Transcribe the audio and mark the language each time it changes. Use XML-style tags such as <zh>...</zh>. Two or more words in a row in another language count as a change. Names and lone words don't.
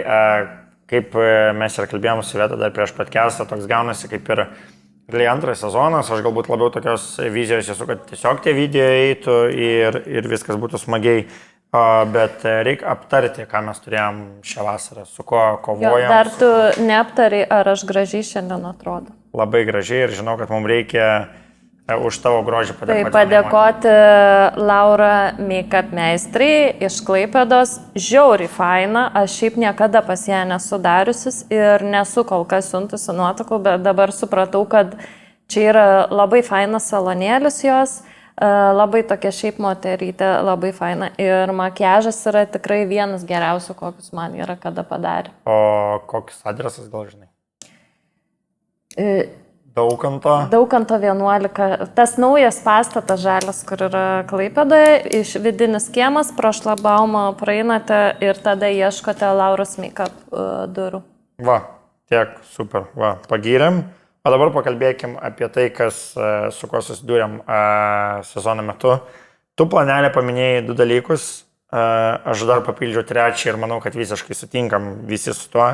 <lt>Kaip mes ir kalbėjom su Veta dar prieš podcastą, toks gaunasi kaip ir antras sezonas, aš galbūt labiau tokios vizijos esu, kad tiesiog tie video eitų ir viskas būtų smagiai, bet reikia aptarti, ką mes turėjom šią vasarą, su kuo kovojom. Dar tu neaptari, ar aš gražiai šiandien atrodo. Labai gražiai ir žinau, kad mums reikia už tavo grožį padėkoti. Tai padėkoti Laura make-up meistrai iš Klaipėdos. Žiauriai faina, aš šiaip niekada pas ją nesu dariusis ir nesu kol kas siuntusi nuotraukų, bet dabar supratau, kad čia yra labai fainas salonėlis jos, labai tokia šiaip moterytė, labai faina ir makiažas yra tikrai vienas geriausių, kokius man yra kada padarė. O koks adresas gal žinai? Daukanto 11. Tas naujas pastatas žalias, kur yra Klaipėdoje, iš vidinis kiemas, pro šlabaumą praeinate ir tada ieškote Lauros make-up durų. Va, tiek, super, va, pagyrėm. O dabar pakalbėkim apie tai, su kuo susidūrėm sezono metu. Tu planelė paminėjai 2 dalykus, aš dar papildžiau 3 ir manau, kad visiškai sutinkam visi su tuo.</lt>